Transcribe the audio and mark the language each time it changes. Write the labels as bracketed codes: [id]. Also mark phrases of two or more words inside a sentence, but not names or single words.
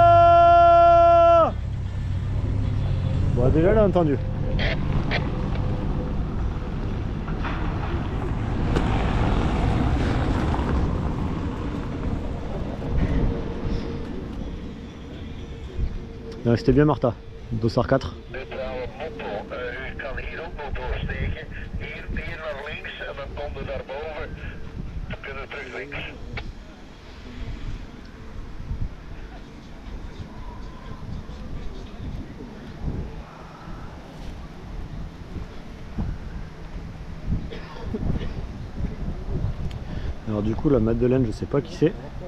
[fr] Bon, déjà elle a entendu. Nou, c'était bien Martha, dossard 4. [nl] Neutrale motto, u kan hier ook nog doorsteken. Hier naar links en dan komt u daarboven. We kunnen terug links. [fr] Alors du coup la Madeleine, je sais pas qui c'est.